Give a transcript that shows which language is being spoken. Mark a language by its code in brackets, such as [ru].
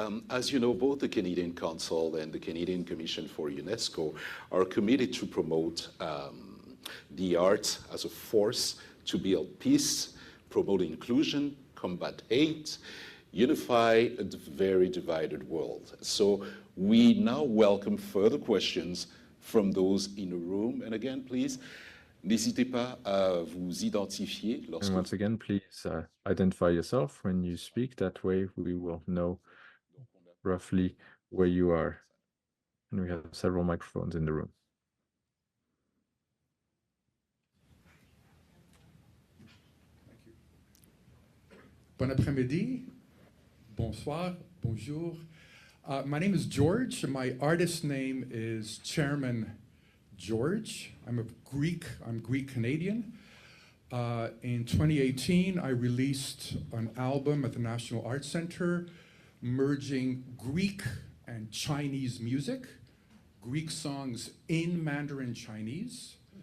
[en] As you know, both the Canadian Council and the Canadian Commission for UNESCO are committed to promote the arts as a force to build peace, promote inclusion, combat hate, unify a very divided world. So we now welcome further questions from those in the room. And again, please, [fr] n'hésitez pas à vous identifier lorsque... [en] And once again, please identify yourself when you speak. That way we will know roughly where you are. And we have several microphones in the room. Thank you. [fr] Bon après-midi, bonsoir, bonjour. [en] My name is George, and my artist name is Chairman George. I'm Greek-Canadian. In 2018, I released an album at the National Arts Centre, merging Greek and Chinese music, Greek songs in Mandarin Chinese.